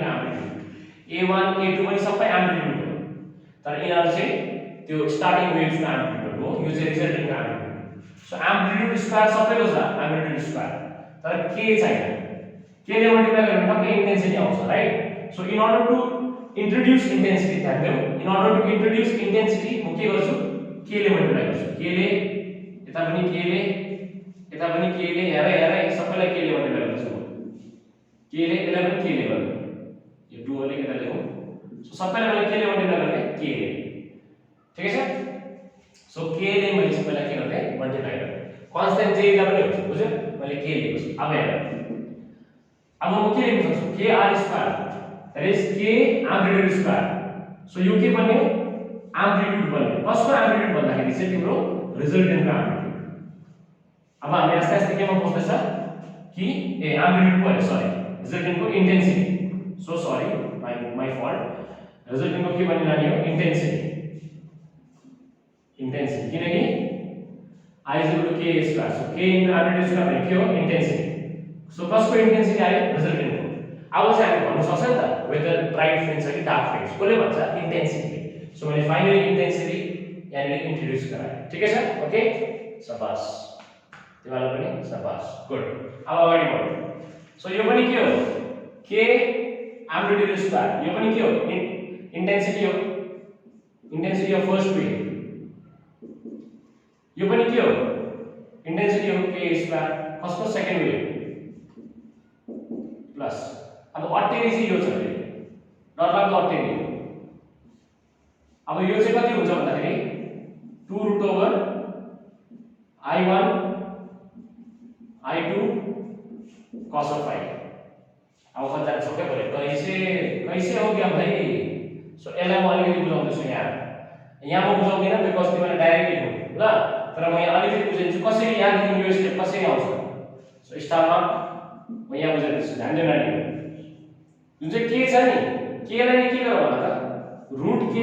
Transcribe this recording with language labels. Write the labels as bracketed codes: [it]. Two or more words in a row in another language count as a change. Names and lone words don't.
[ne] एम्प्लिट्युड a1 a2 पनि सबै एम्प्लिट्युड हो तर यिनीहरु चाहिँ त्यो स्टार्टिङ वेभ्सको एम्प्लिट्युड हो यो चाहिँ [en] resultant amplitude so amplitude square [ne] सबैको छ [en] amplitude square [ne] तर के छैन के ले मल्टिप्लाई गरेर टक्कै इन्टेन्सिटी आउँछ [en] right so in order to introduce intensity [ne] ध्यान देऊ [en] in order to introduce intensity [ne] म के गर्छु के ले मल्टिप्लाई गर्छु के ले यता पनि के ले हेर सबैलाई के ले मल्टिप्लाई गर्छु के ले यसलाई पनि के ले गर्नु यो 2 ले यता लेखौं सो सबैलाई मैले के ले मल्टिप्लाई गर्ने के ले [hi] ठीक है [ne] सो के ले मैले सबैलाई के गर्ने मल्टिप्लाई गर्ने कन्स्टेन्ट जे लाई पनि हुन्छ बुझ्यौ मैले के लेखेको छु अब हेर अब म के लेख्न सक्छु [en] k r square that is k amplitude square [ne] सो यो के बन्यो एम्प्लिट्युड बन्यो कसको एम्प्लिट्युड भन्दाखेरि चाहिँ तिम्रो रिजल्टेन्टको एम्प्लिट्युड अब हामी आस्ते आस्ते केमा पस्दैछ कि ए एम्प्लिट्युड भयो सरी रिजल्टेन्टको इन्टेन्सिटी [en] so sorry my fault [ne] रिजल्टेन्टको के भन्ने नानी हो इन्टेन्सिटी किनकि [en] I is equal to k square so k into amplitude square [ne] भने के हो इन्टेन्सिटी सो कसको इन्टेन्सिटी आयो रिजल्टेन्टको अब चाहिँ हामी भन्न सक्छ नि त [en] whether bright fringe [ne] छ कि [en] dark fringe [ne] कसले भन्छ इन्टेन्सिटी सो मैले फाइनली इन्टेन्सिटी यहाँनिर इन्ट्रोड्युस गराएँ ठिकै छ ओके शाबास तिमीलाई पनि शाबास गुड अब अगाडि बढौँ सो यो पनि के हो [en] k amplitude square [ne] यो पनि के हो [en] intensity of first wave [ne] यो पनि के हो [en] intensity of k square [ne] कसको [en] second wave plus [ne] अब अटेरी चाहिँ यो छ रे डरलाग्दो अटेरी अब यो चाहिँ कति हुन्छ भन्दाखेरि 2√i1 i2 cos of phi अब कतिजना छ [hi] क्या बोले कैसे हो गया भाई [ne] सो यसलाई म अलिकति बुझाउँदैछु यहाँ म बुझाउँदिनँ बिकज तिमीले डाइरेक्ट लेख्नु ल तर म यहाँ अलिकति बुझाइदिन्छु कसरी यहाँदेखि यो स्टेप कसरी आउँछ सो स्टारमा म यहाँ बुझाइदिन्छु ध्यान दिनु नानी जुन चाहिँ के छ नि के लाई नि के गरौँ होला त रुट